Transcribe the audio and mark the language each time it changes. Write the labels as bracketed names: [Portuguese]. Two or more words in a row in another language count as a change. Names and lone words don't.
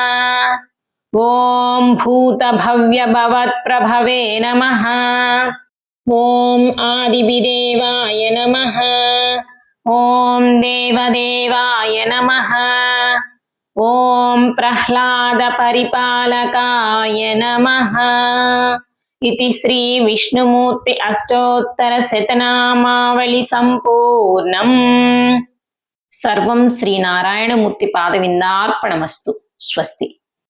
[Sanskrit] ఓం భూతభవ్యభవత్ప్రభవే నమః. ఓం ఆదివిదేవాయ నమః. ఓం దేవదేవాయ నమః. ఓం ప్రహ్లాదపరిపాలకాయ నమః. इति श्री विष्णुमूर्ति अष्टोत्तर शतनामावली संपूर्णम्. सर्वं श्री नारायणमूर्ति पादविन्दार्पणमस्तु. स्वस्ति.